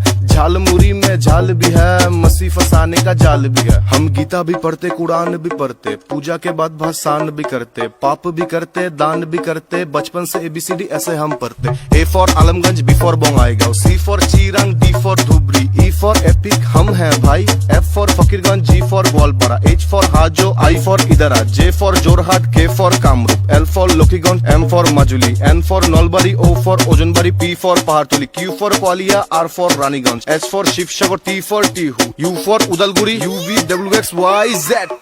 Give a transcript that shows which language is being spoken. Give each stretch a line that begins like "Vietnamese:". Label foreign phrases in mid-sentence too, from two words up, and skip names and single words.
Hindi: झालमुरी में झाल भी है, मसी फसाने का जाल भी है। हम गीता भी पढ़ते कुरान भी पढ़ते, पूजा के बाद भाषण भी करते, पाप भी करते दान भी करते। बचपन से ABCD ऐसे हम पढ़ते। A फॉर आलमगंज, B फॉर बोंगाईगांव, C फॉर चिरांग, D फॉर धुबरी, E फॉर एपिक हम हैं भाई, F फॉर फकीरगंज, G फॉर गोलपारा, H फॉर हाजो, I फॉर इदरा, J फॉर जोरहाट, K फॉर कामरूप, L फॉर लोकीगंज, M फॉर मजुली, N फॉर नलबारी, O फॉर ओजनबारी, P फॉर पहाड़तली, Q फॉर क्वालिया, R फॉर रानीगंज, H फॉर शिवसागर, T फॉर टीहू, U फॉर उदलगुरी,
English: UV WXYZ।